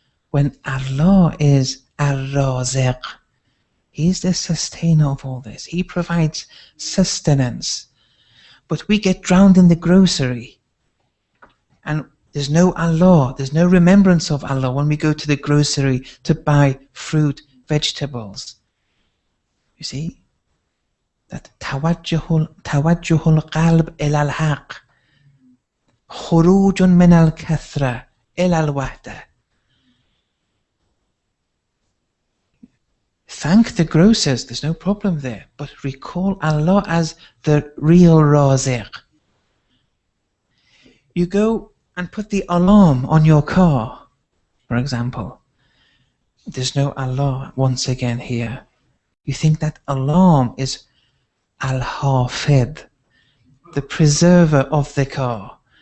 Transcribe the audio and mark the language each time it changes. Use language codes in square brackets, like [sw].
[en] when Allah is Ar-Raziq. He's the sustainer of all this. He provides sustenance. But we get drowned in the grocery. And there's no Allah, there's no remembrance of Allah when we go to the grocery to buy fruit, vegetables. You see? That [ar] توجه القلب إلى الحق خروج من الكثرة إلى الوحدة. [en] Thank the grocers, there's no problem there, but recall Allah as the real Raziq. You go and put the alarm on your car, for example. There's no Allah once again here. You think that alarm is Al-Hafid, the preserver of the car.